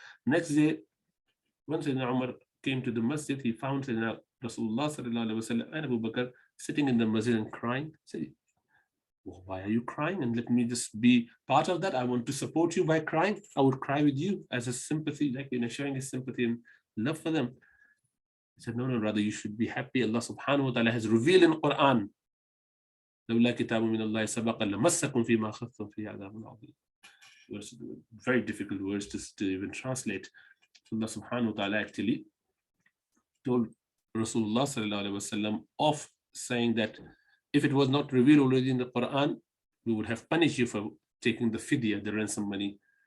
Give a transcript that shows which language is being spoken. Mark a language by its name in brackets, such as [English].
[English] Next day, when Sayyidina Umar came to the masjid, he found Sayyidina Rasulullah and Abu Bakr sitting in the masjid and crying. He said, well, why are you crying? And let me just be part of that. I want to support you by crying. I would cry with you as a sympathy, like, showing his sympathy and love for them. He said, no, rather you should be happy. Allah subhanahu wa ta'ala has revealed in Quran, [Arabic] لولا كتاب من الله سبق لمسكم فيما أخذتم فيه عذاب عظيم. [English] Very difficult words to even translate. So Allah subhanahu wa ta'ala actually told Rasulullah sallallahu alaihi wasallam of saying that if it was not revealed already in the Quran, we would have punished you for taking the fidya, the ransom money.